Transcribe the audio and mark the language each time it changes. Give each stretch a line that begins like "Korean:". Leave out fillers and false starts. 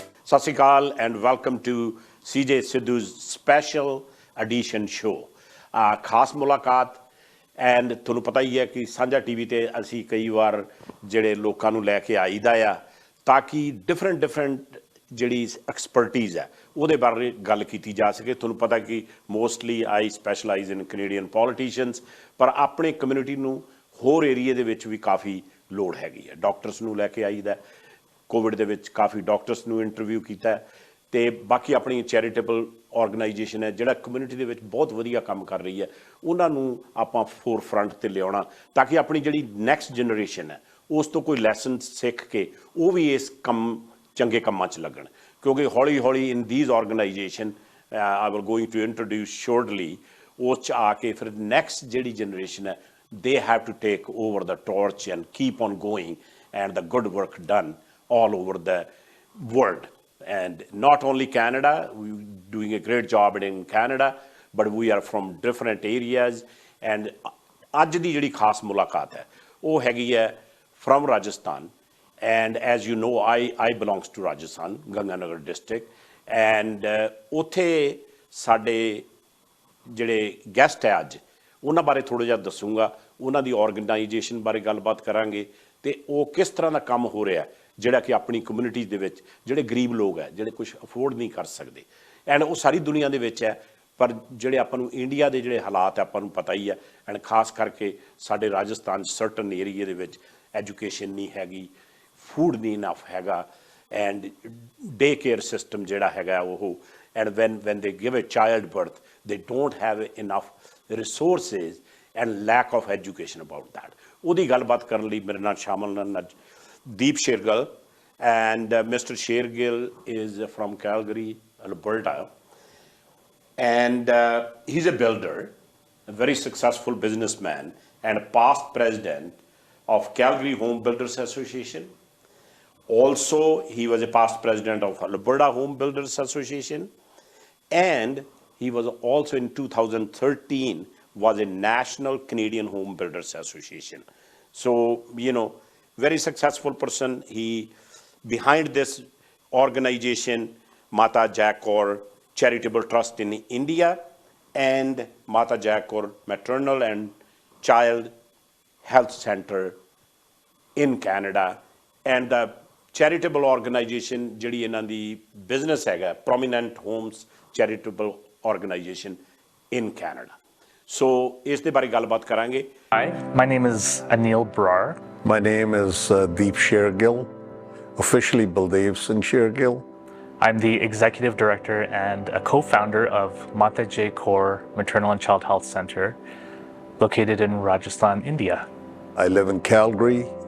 English: Sat Sri Akal and welcome to CJ Sidhu's special edition show.
Punjabi: ਖਾਸ ਮੁਲਾਕਾਤ and ਤੁਹਾਨੂੰ ਪਤਾ ਹੀ ਹੈ ਕਿ ਸਾਂਝਾ ਟੀਵੀ ਤੇ ਅਸੀਂ ਕਈ ਵਾਰ ਜਿਹੜੇ ਲੋਕਾਂ ਨੂੰ ਲੈ ਕੇ ਆਈਦਾ ਆ ਤਾਂ ਕਿ ਡਿਫਰੈਂਟ ਜਿਹੜੀ ਐਕਸਪਰਟੀਜ਼ ਹੈ ਉਹਦੇ ਬਾਰੇ ਗੱਲ ਕੀਤੀ ਜਾ ਸਕੇ। ਤੁਹਾਨੂੰ ਪਤਾ ਕਿ
English: mostly I specialise in Canadian politicians,
Punjabi: ਪਰ ਆਪਣੇ ਕਮਿਊਨਿਟੀ ਨੂੰ ਹੋਰ ਏਰੀਏ ਦੇ ਵਿੱਚ ਵੀ ਕਾਫੀ ਲੋੜ ਹੈਗੀ ਹੈ। ਡਾਕਟਰਸ ਨੂੰ ਲੈ ਕੇ ਆਈਦਾ, ਕੋਵਿਡ ਦੇ ਵਿੱਚ ਕਾਫੀ ਡਾਕਟਰਸ ਨੂੰ ਇੰਟਰਵਿਊ ਕੀਤਾ ਅਤੇ ਬਾਕੀ ਆਪਣੀ ਚੈਰੀਟੇਬਲ ਆਰਗੇਨਾਈਜੇਸ਼ਨ ਹੈ ਜਿਹੜਾ ਕਮਿਊਨਿਟੀ ਦੇ ਵਿੱਚ ਬਹੁਤ ਵਧੀਆ ਕੰਮ ਕਰ ਰਹੀ ਹੈ, ਉਹਨਾਂ ਨੂੰ ਆਪਾਂ ਫੋਰ ਫਰੰਟ 'ਤੇ ਲਿਆਉਣਾ ਤਾਂ ਕਿ ਆਪਣੀ ਜਿਹੜੀ ਨੈਕਸਟ ਜਨਰੇਸ਼ਨ ਹੈ ਉਸ ਤੋਂ ਕੋਈ ਲੈਸਨ ਸਿੱਖ ਕੇ ਉਹ ਵੀ ਇਸ ਚੰਗੇ ਕੰਮਾਂ 'ਚ ਲੱਗਣ। ਕਿਉਂਕਿ ਹੌਲੀ ਹੌਲੀ
English: in these organisation I will going to introduce shortly,
Punjabi: ਉਸ 'ਚ ਆ ਕੇ ਫਿਰ ਨੈਕਸਟ ਜਿਹੜੀ ਜਨਰੇਸ਼ਨ ਹੈ
English: they have to take over the torch and keep on going and the good work done all over the world. And not only Canada, we're doing a great job in Canada, but we are from different areas.
Punjabi: And ਅੱਜ ਦੀ ਜਿਹੜੀ ਖਾਸ ਮੁਲਾਕਾਤ ਹੈ ਉਹ ਹੈਗੀ ਹੈ
English: from Rajasthan. And as you know, I belongs to Rajasthan, Ganganagar district.
Punjabi: And ਉੱਥੇ ਸਾਡੇ ਜਿਹੜੇ ਗੈਸਟ ਹੈ ਅੱਜ ਉਹਨਾਂ ਬਾਰੇ ਥੋੜ੍ਹਾ ਜਿਹਾ ਦੱਸੂਗਾ, ਉਹਨਾਂ ਦੀ ਆਰਗੇਨਾਈਜੇਸ਼ਨ ਬਾਰੇ ਗੱਲਬਾਤ ਕਰਾਂਗੇ ਅਤੇ ਉਹ ਕਿਸ ਤਰ੍ਹਾਂ ਦਾ ਕੰਮ ਹੋ ਰਿਹਾ ਜਿਹੜਾ ਕਿ ਆਪਣੀ ਕਮਿਊਨਿਟੀ ਦੇ ਵਿੱਚ ਜਿਹੜੇ ਗਰੀਬ ਲੋਕ ਹੈ ਜਿਹੜੇ ਕੁਛ ਅਫੋਰਡ ਨਹੀਂ ਕਰ ਸਕਦੇ। ਐਂਡ ਉਹ ਸਾਰੀ ਦੁਨੀਆ ਦੇ ਵਿੱਚ ਹੈ, ਪਰ ਜਿਹੜੇ ਆਪਾਂ ਨੂੰ ਇੰਡੀਆ ਦੇ ਜਿਹੜੇ ਹਾਲਾਤ ਹੈ ਆਪਾਂ ਨੂੰ ਪਤਾ ਹੀ ਹੈ। ਐਂਡ ਖਾਸ ਕਰਕੇ ਸਾਡੇ ਰਾਜਸਥਾਨ ਸਰਟਨ ਏਰੀਏ ਦੇ ਵਿੱਚ ਐਜੂਕੇਸ਼ਨ ਨਹੀਂ ਹੈਗੀ, ਫੂਡ ਨਹੀਂ ਇਨਫ ਹੈਗਾ, ਐਂਡ ਡੇ ਕੇਅਰ ਸਿਸਟਮ ਜਿਹੜਾ ਹੈਗਾ ਉਹ, and
English: when they give a child birth they don't have enough resources and lack of education about that.
Punjabi: ਉਹਦੀ ਗੱਲਬਾਤ ਕਰਨ ਲਈ ਮੇਰੇ ਨਾਲ ਸ਼ਾਮਲ ਹਨ ਅੱਜ ਦੀਪ Shergill, and Mr.
English: Shergil is from Calgary, Alberta, and he's a builder, a very successful businessman and a past president of Calgary Home Builders Association. Also, he was a past president of Alberta Home Builders Association, and he was also in 2013 was a national Canadian Home Builders Association. So, you know, very successful person. He behind this organization, Mata Jack Kaur Charitable Trust in India and Mata Jack Kaur Maternal and Child Health Center in Canada, and the charitable organization
Punjabi: ਜਿਹੜੀ ਇਹਨਾਂ ਦੀ business ਹੈਗਾ
English: Prominent Homes Charitable Organization in Canada.
Punjabi: So ਇਸ ਦੇ ਬਾਰੇ ਗੱਲਬਾਤ ਕਰਾਂਗੇ।
English: Hi, my name is Anil Brar. My name is Deep Shergil, officially Baldev Singh Shergil. I'm the executive director and a co-founder of Mata J. Kaur Maternal and Child Health Center, located in Rajasthan, India. I live in Calgary.